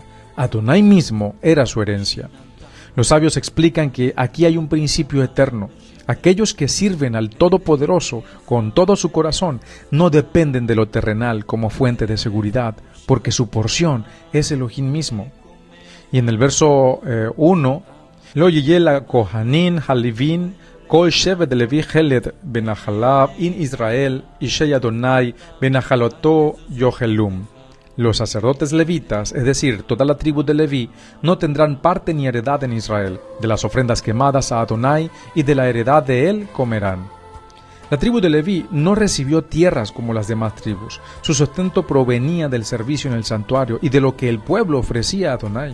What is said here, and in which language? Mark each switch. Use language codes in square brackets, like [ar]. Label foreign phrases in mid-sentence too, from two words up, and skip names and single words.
[es] Adonai mismo era su herencia. Los sabios explican que aquí hay un principio eterno. Aquellos que sirven al Todopoderoso con todo su corazón no dependen de lo terrenal como fuente de seguridad, porque su porción es Elohim mismo. Y en el verso 1, [he] לא יהיה לכהנים הלוים כל שבט לוי חלק ונחלה עם ישראל אשי אדני ונחלתו יאכלון. [es] Los sacerdotes levitas, es decir, toda la tribu de Leví, no tendrán parte ni heredad en Israel. De las ofrendas quemadas a Adonai y de la heredad de él comerán. La tribu de Leví no recibió tierras como las demás tribus. Su sustento provenía del servicio en el santuario y de lo que el pueblo ofrecía a Adonai.